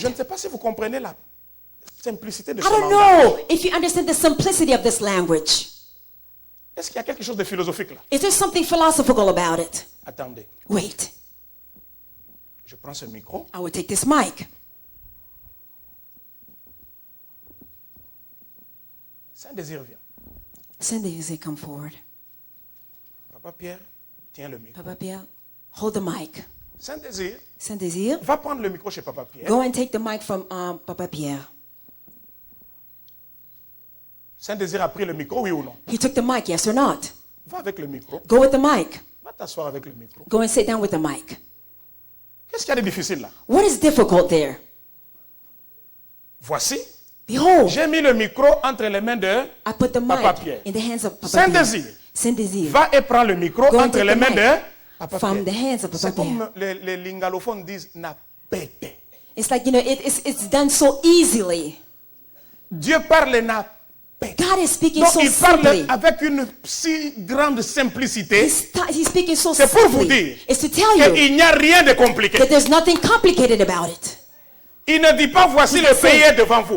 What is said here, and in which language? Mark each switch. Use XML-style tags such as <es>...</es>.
<fr>Je ne sais pas si vous comprenez la simplicité de</fr> <en>I</en> <fr>ce</fr> <en>don't</en> <fr>langage.</fr> <en>know if you understand the simplicity of this language.</en> <fr>Est-ce qu'il y a quelque chose de philosophique là?</fr> <en>Is there something philosophical about it?</en> <fr>Attendez,</fr> <en>Wait,</en> <fr>je prends ce micro.</fr> <en>I will take this mic.</en> <fr>Saint-Désir vient.</fr> <en>Saint-Désir, come forward.</en> <fr>Papa Pierre, tiens le micro.</fr> <en>Papa Pierre, hold the mic.</en> <fr>Saint-Désir,</fr> <en>Saint-Désir,</en> <fr>va prendre le micro chez Papa Pierre.</fr> <en>go and take the mic from Papa Pierre.</en> <fr>Saint-Désir a pris le micro, oui ou non?</fr> <en>He took the mic, yes or not?</en> <fr>Va avec le micro.</fr> <en>Go with the mic.</en> <fr>Va t'asseoir avec le micro.</fr> <en>Go and sit down with the mic.</en> <fr>Qu'est-ce qu'il y a de difficile là?</fr> <en>What is difficult there?</en> <fr>Voici,</fr> <en>Behold,</en> <fr>j'ai mis le micro entre les mains de...</fr> <en>I put the</en> <fr>Papa</fr> <en>mic</en> <fr>Pierre.</fr> <en>in the hands of Papa</en> <fr>Saint-Désir.</fr> <en>Pierre. Saint-Désir,</en> <fr>Va et prends le micro</fr> <en>Go and</en> <fr>entre</fr> <en>take</en> <fr>les</fr> <en>the</en> <fr>mains</fr> <en>mic</en> <fr>de Papa</fr> <en>from the</en> <fr>Pierre.</fr> <en>hands of Papa</en> <fr>C'est</fr> <en>Pierre.</en> <fr>comme les lingalophones disent,</fr> <ln>na pété.</ln> <en>It's like, it's done so easily.</en> <fr>Dieu parle</fr> <ln>na pété.</ln> <en>God is speaking</en> <fr>Donc</fr> <en>so</en> <fr>il parle</fr> <en>simply.</en> <fr>avec une si grande simplicité</fr> <en>He's speaking so</en> <fr>C'est pour vous</fr> <en>simply.</en> <fr>dire</fr> <en>It's to tell you</en> <fr>qu'il n'y a rien de compliqué.</fr> <en>that there's nothing complicated about it.</en> <fr>Il ne dit pas voici le pays est devant vous.</fr>